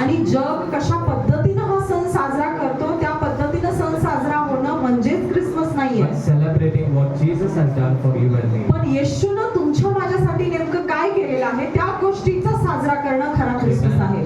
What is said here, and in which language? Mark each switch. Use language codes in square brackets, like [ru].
[mr] आणि जग कशा पद्धतीनं हा सण साजरा करतो त्या पद्धतीनं सण साजरा होणं म्हणजेच ख्रिसमस नाहीये. [en] But celebrating what Jesus has done for you and me. [mr] पण येशूनं तुमच्या माझ्यासाठी नेमकं काय केलेलं आहे त्या गोष्टीचा साजरा करणं खरा ख्रिसमस आहे.